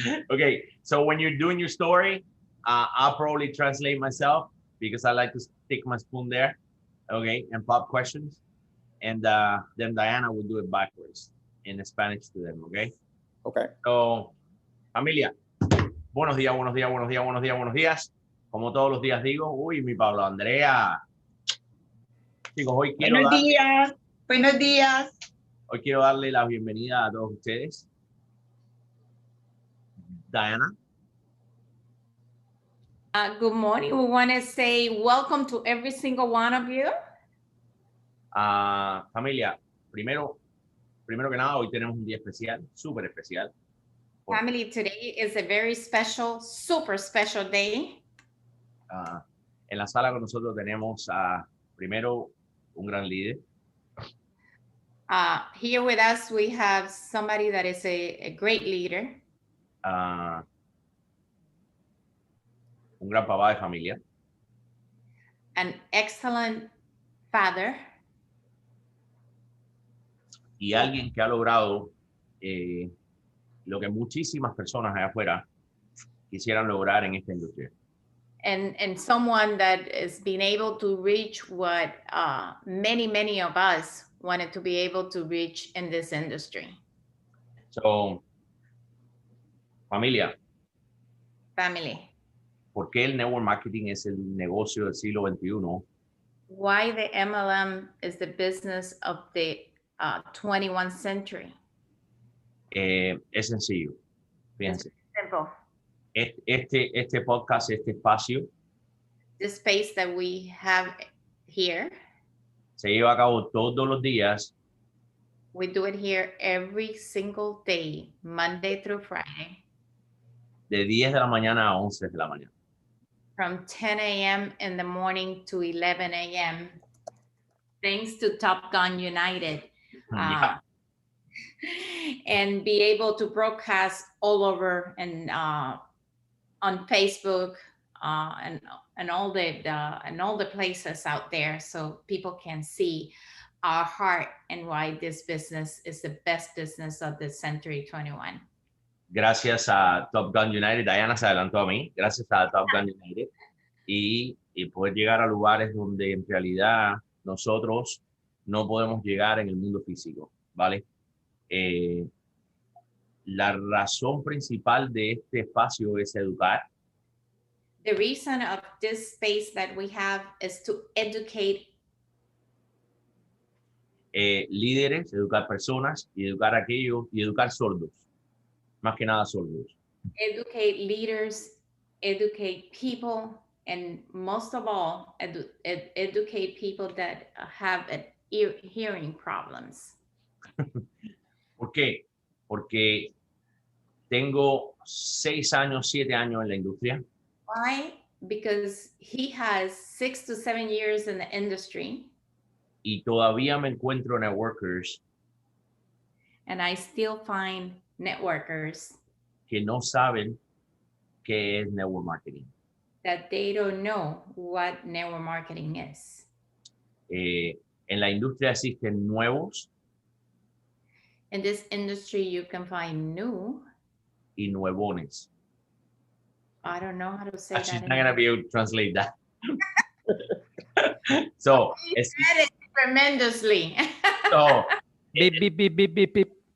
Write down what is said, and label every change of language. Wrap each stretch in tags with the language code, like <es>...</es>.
<en>Okay, so when you're doing your story, I'll probably translate myself because I like to stick my spoon there, okay, and pop questions. And then Diana will do it backwards in Spanish to them, okay? Okay. So,</en> <es>familia, buenos días, buenos días, buenos días, buenos días, buenos días. Como todos los días digo, uy, mi Pablo Andrea. Chicos, hoy quiero Buenos días. Hoy quiero darle la bienvenida a todos ustedes. Diana.</es> <en>Good morning. We want to say welcome to every single one of you.</en> <es>Familia, primero que nada, hoy tenemos un día especial, súper especial.</es> <en>Family, today is a very special, super special day.</en> <es>En la sala con nosotros tenemos primero un gran líder.</es> <en>Here with us, we have somebody that is a great leader.</en> <es>Un gran papá de familia.</es> <en>An excellent father.</en> <es>Y alguien que ha logrado lo que muchísimas personas allá afuera quisieran lograr en esta industria.</es> <en>And someone that is being able to reach what many of us wanted to be able to reach in this industry. So,</en> <es>familia.</es> <en>Family.</en> <es>¿Por qué el network marketing es el negocio del siglo XXI?</es> <en>Why the MLM is the business of the 21st century?</en> <es>Es sencillo. Fíjense.</es> <en>Simple.</en> <es>Este podcast, este espacio,</es> <en>The space that we have here,</en> <es>se lleva a cabo todos los días.</es> <en>We do it here every single day, Monday through Friday. De 10 de la mañana a 11 de la mañana. From 10 a.m. in the morning to 11 a.m. Thanks to Top Gun United. Yeah. And be able to broadcast all over and on Facebook and all the places out there, so people can see our heart and why this business is the best business of the century 21.</en> <es>Gracias a Top Gun United, Diana se adelantó a mí, gracias a Top Gun United, y poder llegar a lugares donde en realidad nosotros no podemos llegar en el mundo físico, ¿vale? La razón principal de este espacio es educar.</es> <en>The reason of this space that we have is to educate</en> <es>líderes, educar personas y educar a aquellos y educar sordos, más que nada sordos.</es> <en>Educate leaders, educate people, and most of all, educate people that have hearing problems.</en> <es>¿Por qué? Porque Tengo 6 años, 7 años en la industria.</es> <en>Why? Because he has 6 to 7 years in the industry.</en> <es>Y todavía me encuentro networkers</es> <en>And I still find networkers</en> <es>que no saben qué es network marketing.</es> <en>that they don't know what network marketing is.</en> <es>En la industria existen nuevos</es> <en>In this industry, you can find new.</en> <es>y nuevones.</es> <en>I don't know how to say She's that. not gonna be able to translate that. So, You said it tremendously. so Beep, beep, beep, beep, beep, beep.</en>